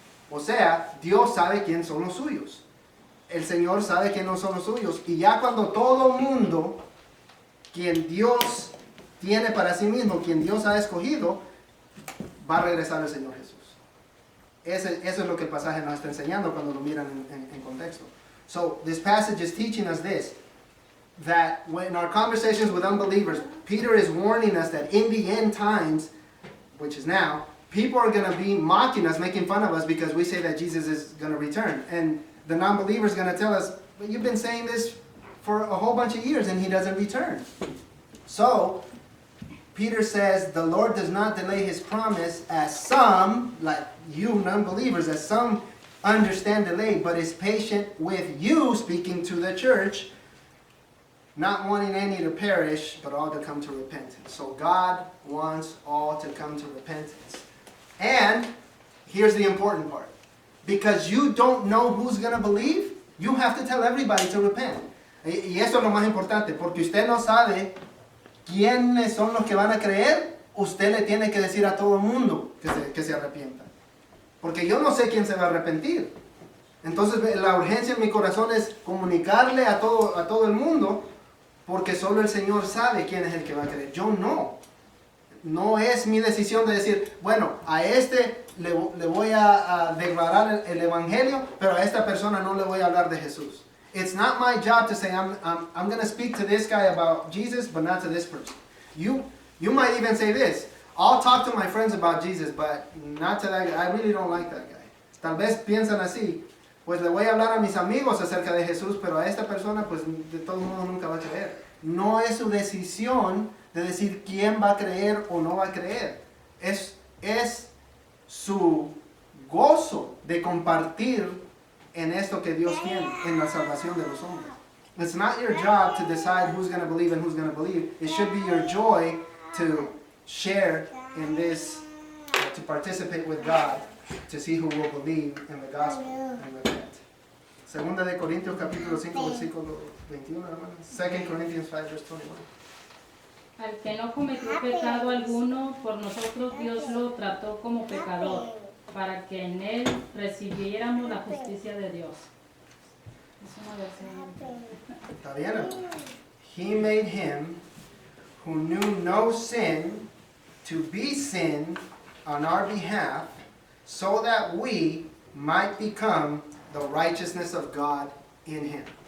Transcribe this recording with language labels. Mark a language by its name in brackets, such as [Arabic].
[Spanish] O sea, Dios sabe quién son los suyos. El Señor sabe quién no son los suyos. Y ya cuando todo mundo, quien Dios tiene para sí mismo, quien Dios ha escogido, va a regresar el Señor Jesús. Eso es lo que el pasaje nos está enseñando cuando lo miran en contexto. [English] So this passage is teaching us this, that when our conversations with unbelievers, Peter is warning us that in the end times, which is now, people are going to be mocking us, making fun of us because we say that Jesus is going to return. And the non-believer is going to tell us, but you've been saying this for a whole bunch of years and he doesn't return. So, Peter says the Lord does not delay his promise as some, like you non-believers, as some understand delay, but is patient with you, speaking to the church, not wanting any to perish, but all to come to repentance. So God wants all to come to repentance. And here's the important part. Because you don't know who's going to believe, you have to tell everybody to repent. [Spanish] Y eso es lo más importante, porque usted no sabe quiénes son los que van a creer, usted le tiene que decir a todo el mundo que se arrepienta. Porque yo no sé quién se va a arrepentir. Entonces la urgencia en mi corazón es comunicarle a todo el mundo, porque solo el Señor sabe quién es el que va a creer. Yo no. No es mi decisión de decir, bueno, a este le voy a declarar el evangelio, pero a esta persona no le voy a hablar de Jesús. [English] It's not my job to say, I'm going to speak to this guy about Jesus, but not to this person. You might even say this, I'll talk to my friends about Jesus, but not to that guy. I really don't like that guy. [Spanish] Tal vez piensan así, pues le voy a hablar a mis amigos acerca de Jesús, pero a esta persona, pues de todos modos nunca va a creer. No es su decisión de decir quién va a creer o no va a creer. Es su gozo de compartir en esto que Dios tiene, en la salvación de los hombres. [English] It's not your job to decide who's going to believe and who's going to believe. It should be your joy to share in this, to participate with God, to see who will believe in the gospel and repent. [Spanish] Segunda de Corintios capítulo 5 versículo 21, hermano. [English] 2 Corinthians 5 verse 21. [Spanish] Al que no cometió pecado alguno, por nosotros Dios lo trató como pecador, para que en él recibiéramos la justicia de Dios. Es una versión. Está bien, hermano. [English] He made him who knew no sin to be sin on our behalf, so that we might become the righteousness of God in him.